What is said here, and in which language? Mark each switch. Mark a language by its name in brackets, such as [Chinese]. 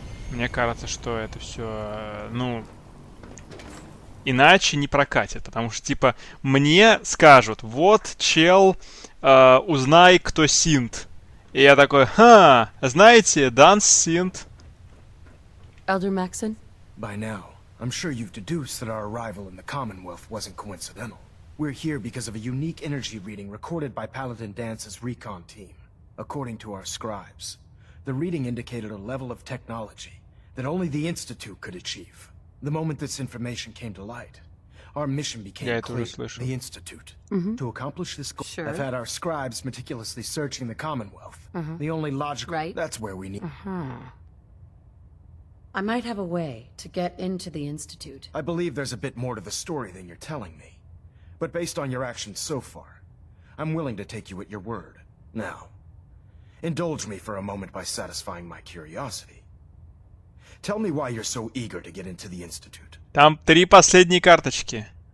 [Russian] Мне кажется, что это все, ну, иначе не прокатит. Потому что, типа, мне скажут, вот, чел, узнай, кто синт. И я такой, знаете, Данс синт. [English] Elder Maxon? By now, I'm sure you've deduced that our arrival in the Commonwealth wasn't coincidental. We're here because of a unique energy reading recorded by Paladin Dance's recon team. According to our scribes, the reading indicated a level of technology that only the Institute could achieve. The moment this information came to light, our mission became clear. The Institute. To accomplish this goal, I've had our scribes meticulously searching the Commonwealth. The only logical... Right. That's where we need... I might have a way to get into the Institute. I believe there's a bit more to the story than you're telling me. But based on your actions so far, I'm willing to take you at your word. Now, indulge me for a moment by satisfying my curiosity. Tell me why you're so eager to get into the Institute. [Russian] Там 3 последние карточки.